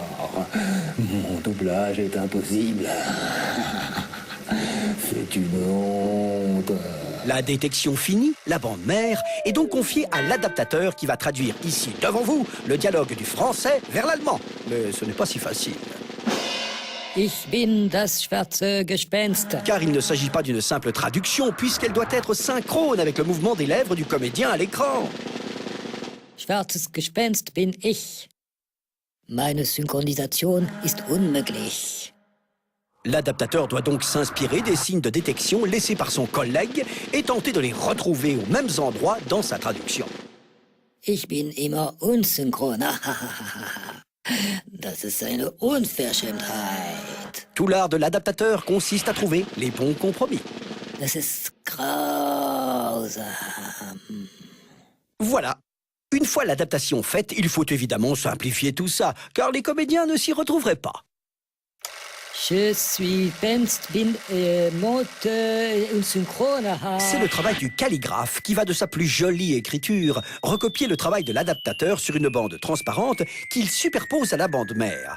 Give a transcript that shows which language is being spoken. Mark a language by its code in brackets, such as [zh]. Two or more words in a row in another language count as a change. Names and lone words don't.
[fr] Mon doublage est impossible. C'est une honte. La détection finie, la bande mère est donc confiée à l'adaptateur qui va traduire ici, devant vous, le dialogue du français vers l'allemand. Mais ce n'est pas si facile. [de] Ich bin das schwarze Gespenst. [fr] Car il ne s'agit pas d'une simple traduction, puisqu'elle doit être synchrone avec le mouvement des lèvres du comédien à l'écran. [de] Schwarzes Gespenst bin ich. Meine Synchronisation ist unmöglich. [fr] L'adaptateur doit donc s'inspirer des signes de détection laissés par son collègue et tenter de les retrouver aux mêmes endroits dans sa traduction. [de] Ich bin immer unsynchron. Das ist eine Unverschämtheit. [fr] Tout l'art de l'adaptateur consiste à trouver les bons compromis. [de] Das ist grausam. [fr] Voilà. Une fois l'adaptation faite, il faut évidemment simplifier tout ça, car les comédiens ne s'y retrouveraient pas. Je suis Penst, bin monte unsynchron. C'est le travail du calligraphe qui va de sa plus jolie écriture recopier le travail de l'adaptateur sur une bande transparente qu'il superpose à la bande mère.